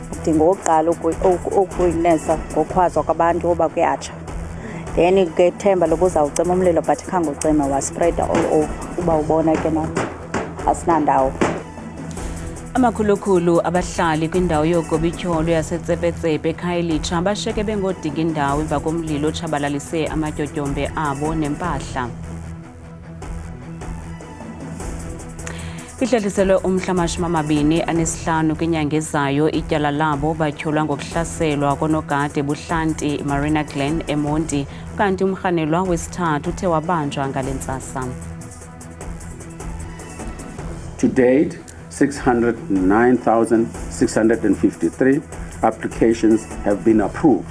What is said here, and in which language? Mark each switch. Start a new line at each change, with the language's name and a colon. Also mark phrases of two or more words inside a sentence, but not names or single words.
Xhosa: udinga okokuqala ukuyinesa ngokukhwazwa kwabantu oba kuyatsha. Then ke themba loba uzawucima umlilo but khange ucime waspreda
English: all over.
Xhosa: Uba ubona ke nathi asinandawo. Amakhulukhulu abahlali kwindawo yogobityholo yaseTsepetsepe eKhayelitsha bashiyeke bengodinga indawo emva komlilo otshabalalise amatyotyombe abo nempahla. Ihlehliselwe umhla wama-25 kwinyanga ezayo ityala labo batyholwa ngokuhlaselwa konogada eBuhlanti Marina Glen eMonti, kanti umrhanelwa wesithathu uthe wabanjwa ngale ntsasa.
English: To date, 609,653 applications have been approved.